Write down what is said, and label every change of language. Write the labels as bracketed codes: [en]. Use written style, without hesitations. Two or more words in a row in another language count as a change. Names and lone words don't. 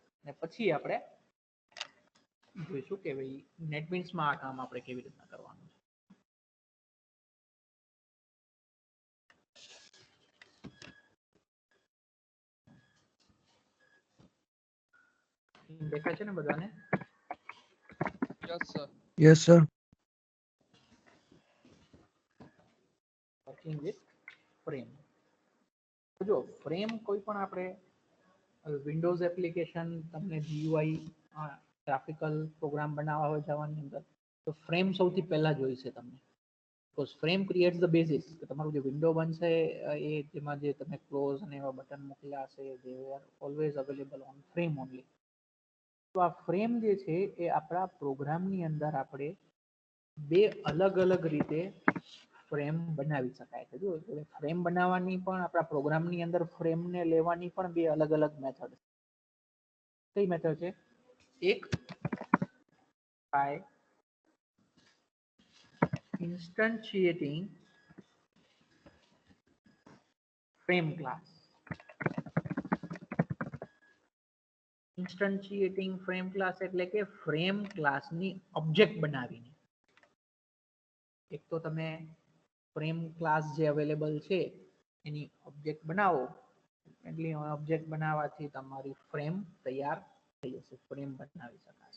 [gu] અને પછી આપણે જોઈશું કે ભાઈ નેટબીન્સમાં આ કામ આપણે કેવી રીતના કરવાનું છે. દેખાય છે ને બધાને? [en] Yes, sir. Yes, sir. working with frame. [gu] જો ફ્રેમ કોઈ પણ આપણે [en] windows application, [gu] તમને [en] GUI graphical program [gu] બનાવવા હોય જવાની અંદર, તો ફ્રેમ સૌથી પહેલા જોઈશે તમને. [en] because frame creates the basis [gu] કે તમારું જે વિન્ડો બનશે એ જેમાં જે તમે ક્લોઝ અને એવા બટન મૂકેલા હશે [en] they are always available on frame only. [gu] તો આ ફ્રેમ જે છે એ આપણા પ્રોગ્રામની અંદર આપણે બે અલગ અલગ રીતે ફ્રેમ બનાવી શકાય છે. જો ફ્રેમ બનાવવાની પણ આપણા પ્રોગ્રામની અંદર ફ્રેમને લેવાની પણ બે અલગ અલગ મેથડ. કઈ મેથડ છે? એક [en] by instantiating frame class. instantiating frame class [gu] એટલે કે [en] frame class [gu] ઓબ્જેક્ટ બનાવીને. એક તો તમે [en] frame class [gu] જે અવેલેબલ છે એની ઓબ્જેક્ટ બનાવો, એટલે ઓબ્જેક્ટ બનાવવાથી તમારી ફ્રેમ તૈયાર થઈ જશે, ફ્રેમ બનાવી શકાશે.